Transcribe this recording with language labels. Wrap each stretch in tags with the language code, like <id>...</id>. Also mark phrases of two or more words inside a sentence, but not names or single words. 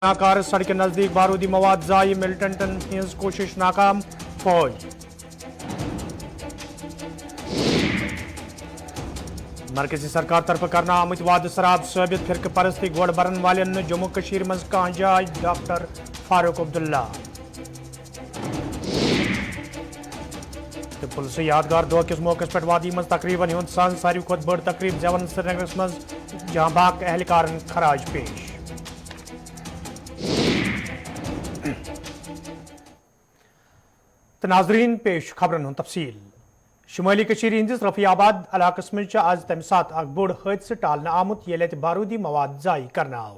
<ks>नाकार सड़क के नजदीक बारूदी मवाद जाई मिलिटेंटन हिंस कोशिश नाकाम फौज। मरकजी सरकार तरफ करना आमुत वाद सराब साबित फिरक परस्ती गोड़ बरन वाले जम्मू कश्मीर मज कह जाय डॉक्टर फारूक अब्दुल्ला। पुलिस यादगार दौह किस मौके पर वादी मज तकरीबन हुंद सन सारी खुद बड़ तकरीब जवन श्रीनगर मज जहां बाक एहलकार खराज पेश। नाजरीन पेश खबरन हूं तफसील। शुमाली कशीर हंदिस रफियाबाद इलाकस मज आज तम सात अख बोड़ हादसा टालने आमुत ये बारूदी मवाद जाई करना आव।</ks>